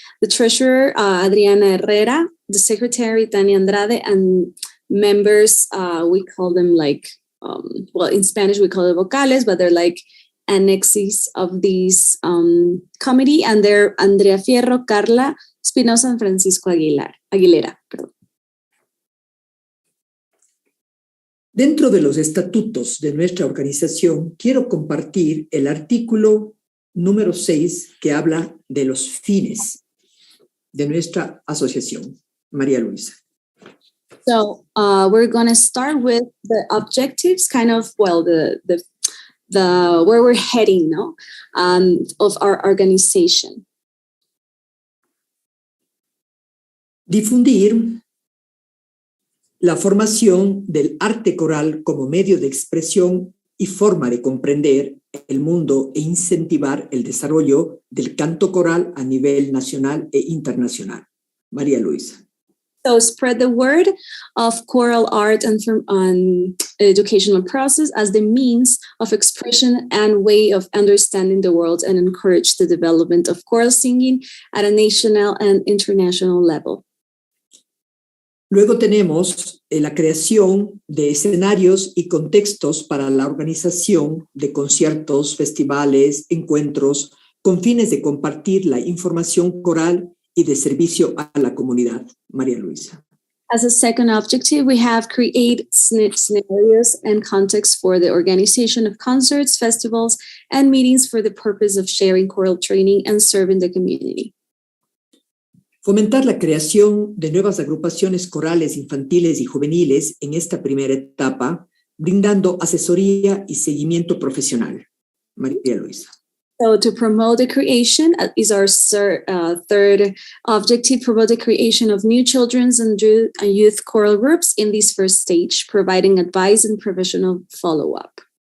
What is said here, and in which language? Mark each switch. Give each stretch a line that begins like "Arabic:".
English: the treasurer, Adriana Herrera, the secretary, Tania Andrade, and members, we call them like, well, in Spanish we call it vocales, but they're like annexes of this committee, and they're Andrea Fierro, Carla Espinosa, and Francisco Aguilera.
Spanish: Perdón. Dentro de los estatutos de nuestra organización, quiero compartir el artículo número 6 que habla de los fines de nuestra asociación. María Luisa.
English: So we're going to start with the objectives, kind of, well, the where we're heading, no, of our organization.
Spanish: Difundir la formación del arte coral como medio de expresión y forma de comprender el mundo e incentivar el desarrollo del canto coral a nivel nacional e internacional. María Luisa.
English: So spread the word of choral art and educational process as the means of expression and way of understanding the world, and encourage the development of choral singing at a national and international level.
Spanish: Luego tenemos la creación de escenarios y contextos para la organización de conciertos, festivales, encuentros, con fines de compartir la información coral y de servicio a la comunidad. María Luisa.
English: As a second objective, we have create scenarios and contexts for the organization of concerts, festivals, and meetings for the purpose of sharing choral training and serving the community.
Spanish: Fomentar la creación de nuevas agrupaciones corales infantiles y juveniles en esta primera etapa, brindando asesoría y seguimiento profesional. María Luisa.
English: So to promote the creation is our third objective, promote the creation of new children's and youth choral groups in this first stage, providing advice and professional follow-up.